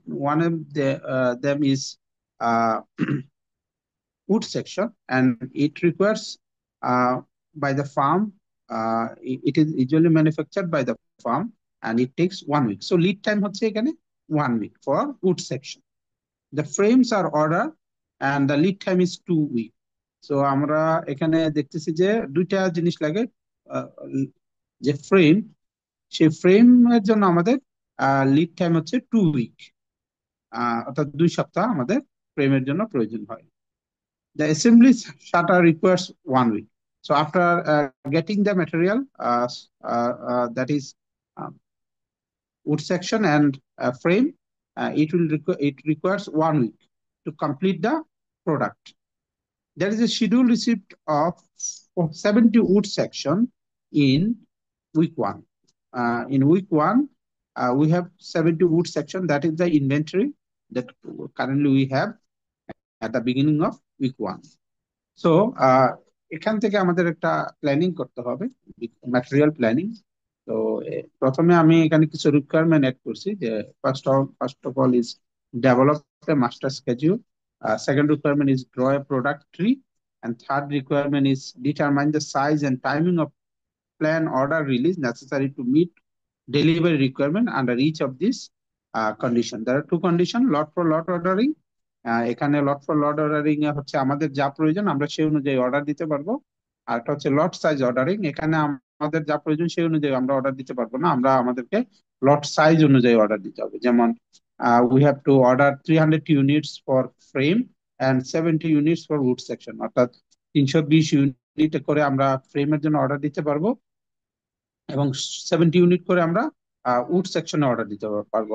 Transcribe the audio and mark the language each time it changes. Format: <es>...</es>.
<en>One of them is uh, wood section, and it requires uh, by the farm. It is usually manufactured by the farm, and it takes 1 week. So lead time</en> <bn>হচ্ছে এখানে</bn> <en>1 week for wood section. The frames are ordered, and the lead time is 2 weeks.</en> <bn>So আমরা এখানে দেখতেছি যে দুইটা জিনিস লাগে। আহ, যে ফ্রেম, সেই ফ্রেমের জন্য আমাদের লিড টাইম হচ্ছে 2 উইক, অর্থাৎ 2 সপ্তাহ আমাদের ফ্রেমের জন্য প্রয়োজন হয়।</bn> <en>The assembly shutter requires 1 week. So after getting the material, that is uh, wood section and frame, it requires 1 week to complete the product. There is a schedule receipt of 70 wood section in week 1. In week 1, we have 70 wood section. That is the inventory that currently we have at the beginning of week 1.</en> <bn>So এখান থেকে আমাদের একটা planning করতে হবে, material planning. তো প্রথমে আমি এখানে কিছু রিকোয়ারমেন্ট অ্যাড করছি যে</bn> <en>First of all is develop a master schedule, second requirement is draw a product tree, and third requirement is determine the size and timing of plan order release necessary to meet delivery requirement under each of these condition. There are two conditions: lot for lot ordering.</en> <bn>এখানে lot for lot ordering এ হচ্ছে আমাদের যা প্রয়োজন আমরা সেই অনুযায়ী order দিতে পারবো। আর একটা হচ্ছে লট সাইজ অর্ডারিং, এখানে আমাদের যা প্রয়োজন সেই অনুযায়ী আমরা অর্ডার দিতে পারবো না, আমরা আমাদেরকে লট সাইজ অনুযায়ী অর্ডার দিতে হবে। যেমন</bn> <en>we have to order 300 units for frame and 70 units for wood section,</en> <bn>অর্থাৎ 320 ইউনিট করে আমরা ফ্রেমের জন্য অর্ডার দিতে পারবো এবং 70 ইউনিট করে আমরা উড সেকশনে অর্ডার দিতে পারবো।</bn>